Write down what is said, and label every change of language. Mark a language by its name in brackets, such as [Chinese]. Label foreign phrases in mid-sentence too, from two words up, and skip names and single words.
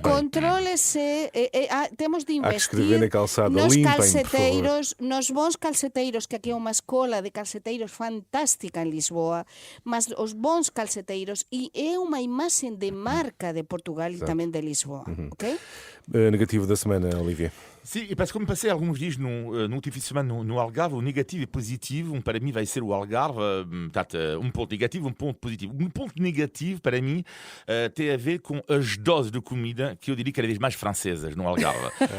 [Galician] contrólese, temos de [Portuguese] Há que escrever [Galician] investir na calçada, nos limpem, por calceteiros, nos bons calceteiros, que aquí é unha escola de calceteiros fantástica en Lisboa, mas os bons calceteiros, e é unha imaxe de marca de Portugal e tamén de Lisboa, ok? [Portuguese] Negativo da semana, Olivia. Sim, parce que como passei alguns dias num fim de semana no Algarve, o negativo e positivo, para mim vai ser o Algarve, portanto, ponto negativo, ponto positivo. Ponto negativo, para mim, tem a ver com as doses de comida que eu diria cada vez mais francesas no Algarve.